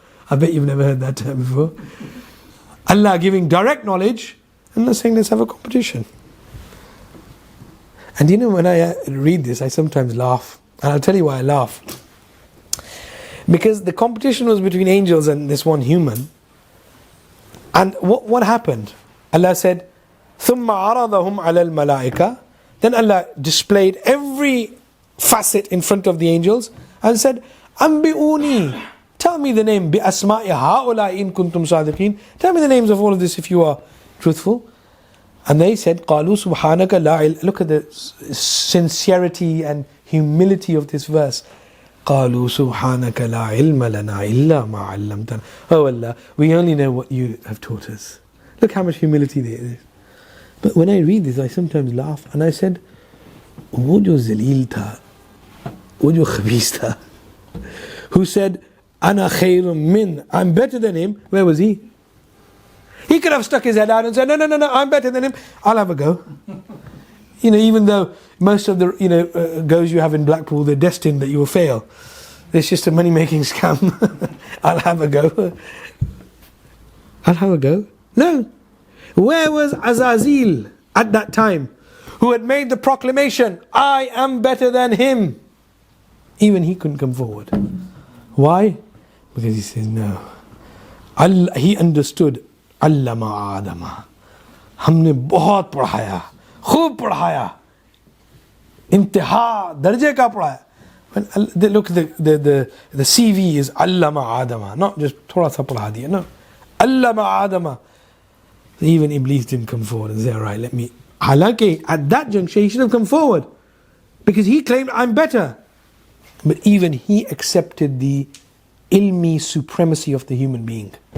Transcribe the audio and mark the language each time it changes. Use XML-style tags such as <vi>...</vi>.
<en>I bet you've never heard that term before. Allah giving direct knowledge, and Allah saying let's have a competition. And you know, when I read this, I sometimes laugh. And I'll tell you why I laugh. Because the competition was between angels and this one human. And what happened? Allah said,</en> <ar>ثُمَّ عَرَضَهُمْ عَلَى الْمَلَائِكَةِ.</ar> <en>Then Allah displayed every facet in front of the angels and said,</en> <ar>أَنْبِئُونِي.</ar> <en>Tell me the name.</en> <ar>بِأَسْمَاءِ هَؤُلَاءِ إِن كُنْتُمْ صَادِقِينَ.</ar> <en>Tell me the names of all of this if you are truthful. And they said,</en> <ar>قَالُوا سُبْحَانَكَ لَا عِلْمَ.</ar> <en>Look at the sincerity and humility of this verse.</en> <ar>قالوا سبحانك لا علم لنا إلا ما علمتنا.</ar> <en>Oh Allah, we only know what you have taught us. Look how much humility there is. But when I read this, I sometimes laugh. And I said,</en> <hi>वो जो ज़लील था, वो जो खबीस था,</hi> <en>who said,</en> <ar>أنا خير من,</ar> <en>I'm better than him. Where was he? He could have stuck his head out and said, no, I'm better than him. I'll have a go. You know, even though most of the goes you have in Blackpool, they're destined that you will fail. It's just a money-making scam. I'll have a go. I'll have a go. No. Where was Azazil at that time, who had made the proclamation, I am better than him? Even he couldn't come forward. Why? Because he says no. He understood. Allama Adama.</en> <hi>हमने बहुत पढ़ाया, खूब पढ़ाया, इंतहा दर्जे का पढ़ाया.</hi> <en>Look, the CV is Allama Adama, not just</en> <hi>थोड़ा सा पढ़ा दिया.</hi> <en>No, Allama Adama. Even Iblis didn't come forward and say, all right, let me. Halaki, at that juncture, he should have come forward because he claimed, I'm better. But even he accepted the ilmi supremacy of the human being.</en>